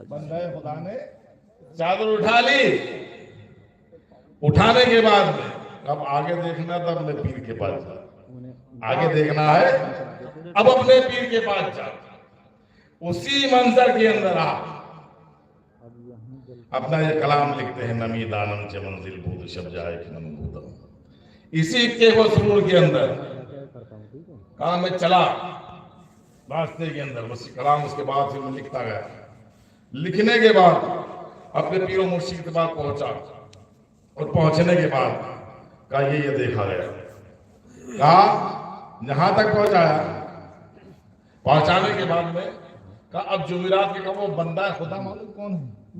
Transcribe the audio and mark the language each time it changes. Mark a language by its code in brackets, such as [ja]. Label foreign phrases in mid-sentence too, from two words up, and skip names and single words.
[ur] بندے خدا نے چادر اٹھا لی۔ اٹھانے کے بعد اب آگے دیکھنا تھا اپنے پیر کے پاس جا، آگے دیکھنا ہے اب اپنے پیر کے پاس جا، اسی منظر کے اندر آپ اپنا یہ کلام لکھتے ہیں [fa] نمی دانم چے منزل بود شب جائے کہ نم بودم، [ur] اسی کے وہ سرور کے اندر کہا میں چلا راستے کے اندر، بس کلام اس کے بعد سے میں لکھتا گیا، لکھنے کے بعد اپنے پیر و مرشد کے پاس پہنچا، اور پہنچنے کے بعد کہا یہ دیکھا گیا، کہا یہاں تک پہنچایا، پہنچانے کے بعد میں کہا اب جمعرات کے کہا وہ بندہ خدا معلوم کون ہے؟